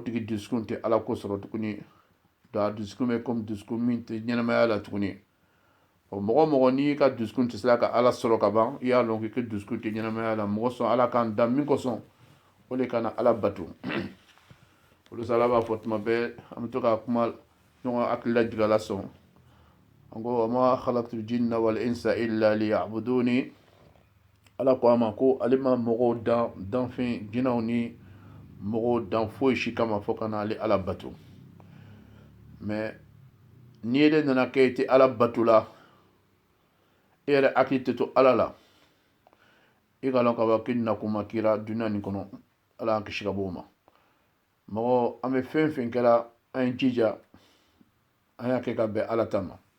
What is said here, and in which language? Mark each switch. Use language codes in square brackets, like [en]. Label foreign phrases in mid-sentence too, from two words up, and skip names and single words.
[bm] tigi dusukun tɛ ala ko sɔrɔ tuguni donc a dusukun bɛ komi dusukun min tɛ ɲɛnamaya la tuguni o mɔgɔ mɔgɔ n'i ka dusukun tɛ sera ka ala sɔrɔ ka ban i y'a dɔn k'i ka dusukun tɛ ɲɛnamaya la mɔgɔ sɔn ala k'an dan min kosɔn o de kana ala bato olu sa ala b'a fɔ tuma bɛɛ an bɛ to ka kuma ɲɔgɔn hakili lajigin ala sɔn an ko [ar] وما خلقت الجن والإنس إلا ليعبدون [bm] ala ko a ma ko ale ma mɔgɔw dan danfɛn jinɛw ni mɔgɔw dan foyi si kama fo kana ale ala bato mais n'i yɛrɛ nana kɛ i tɛ ala bato la e yɛrɛ hakili tɛ to ala la i ka dɔn ka fɔ k'i nakuma kira duniya nin kɔnɔ ala y'an kisi ka bɔ o ma mɔgɔ an bɛ fɛn fɛn kɛra an ye jija an y'a kɛ ka bɛn ala ta ma